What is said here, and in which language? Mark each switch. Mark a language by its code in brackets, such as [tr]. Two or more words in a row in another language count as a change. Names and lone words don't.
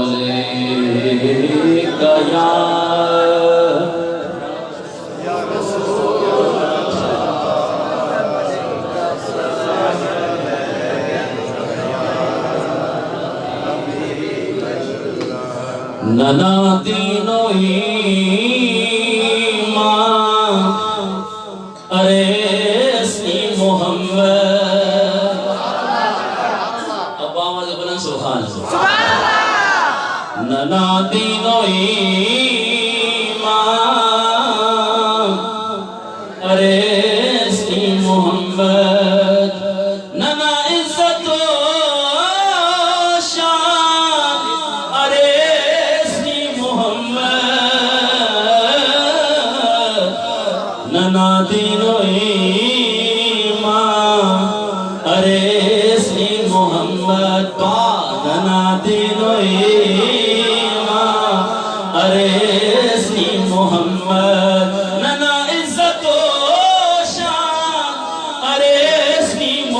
[brh] علیہ یا ننا دین و ایمان ارے اسمی محمد [ur] اب آواز بلند [ar] سبحان اللہ [brh] ننا دین و ایمان ارے اسمی محمد ننا عزت و شان ارے ننا دین و ایمان ارے اسمی محمد پا ننا دین و ایمان ارے اسمی محمد ننا عزت و شان ارے اسمی